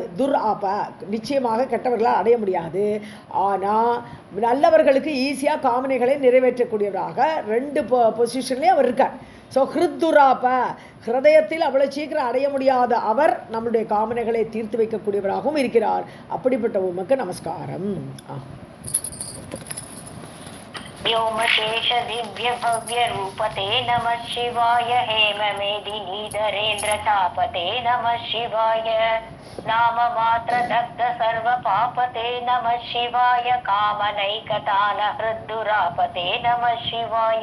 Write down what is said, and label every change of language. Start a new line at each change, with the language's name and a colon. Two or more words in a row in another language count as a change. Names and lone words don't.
Tamil: நிச்சயமாக கெட்டவர்களால் அடைய முடியாது. ஆனால் நல்லவர்களுக்கு ஈஸியாக காமனைகளை நிறைவேற்றக்கூடியவராக 2 பொசிஷன்லேயும் அவர் இருக்கார். ஸோ ஹிருத்துராப, ஹிருதயத்தில் அவ்வளோ சீக்கிரம் அடைய முடியாத அவர் நம்முடைய காமனைகளை தீர்த்து வைக்கக்கூடியவராகவும் இருக்கிறார். அப்படிப்பட்ட உமக்கு நமஸ்காரம்.
Sanskrit: व्योमकेश दिव्य भव्य रूपते नमः शिवाय हेम मेदिनी धरेन्द्र तापते नमः शिवाय नाम मात्र दग्ध सर्व पापते नमः शिवाय कामनैकतान हृद्दुरापते नमः शिवाय.